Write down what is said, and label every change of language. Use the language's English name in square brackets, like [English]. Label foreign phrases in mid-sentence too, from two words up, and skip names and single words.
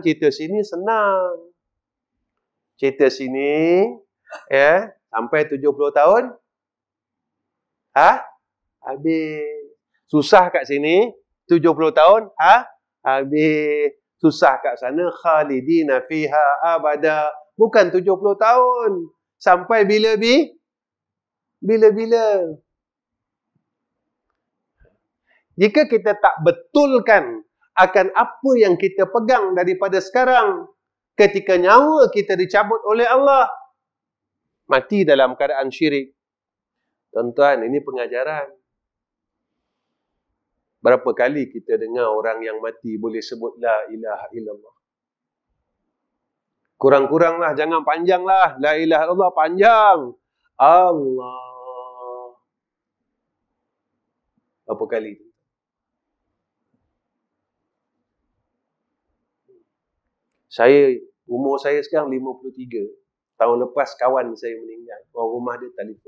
[Malay] Cerita sini senang. Cerita sini, ya, sampai 70 tahun. Habis. Susah kat sini, 70 tahun. Habis. Susah kat sana, [Arabic] خالدين فيها أبدا. [Malay] Bukan 70 tahun. Sampai bila-bila. Jika kita tak betulkan akan apa yang kita pegang daripada sekarang, ketika nyawa kita dicabut oleh Allah, mati dalam keadaan syirik. Tuan-tuan, ini pengajaran. Berapa kali kita dengar orang yang mati boleh sebut [Arabic] لا إله إلا الله. [Malay] Kurang-kuranglah, jangan panjanglah. [Arabic] لا إله إلا الله panjang. Allah. [Malay] Berapa kali? Umur saya sekarang 53. Tahun lepas kawan saya meninggal. Orang rumah dia telefon.